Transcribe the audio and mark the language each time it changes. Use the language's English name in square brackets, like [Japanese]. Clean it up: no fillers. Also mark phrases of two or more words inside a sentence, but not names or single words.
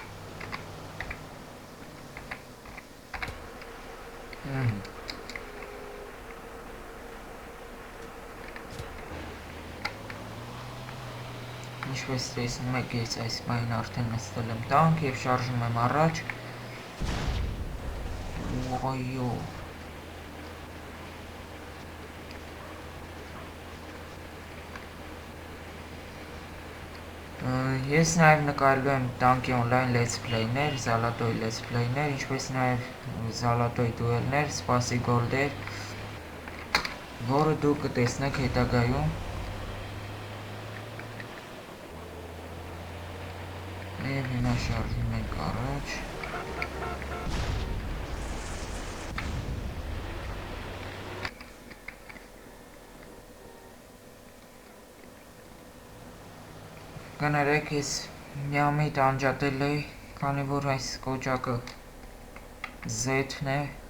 [Armenian] Ինչպես տեսնում եք, ես այս բանին արդեն նստել եմ տանկ և շարժում եմ առաջ։ Ոյո։ Ես նաև նկարելու եմ Tanki Online [English] let's play- [Armenian] ներ, Zalatoy [English] let's play- [Armenian] ներ, ինչպես նաև Zalatoy duel-ներ, սպասի գոլդեր, որը դուք կտեսնեք հետագայում։ Եվ հիմա շարժում ենք առաջ։ Կներեք, ես միամիտ անջատել էի, քանի որ այս կոճակը Z-ն է։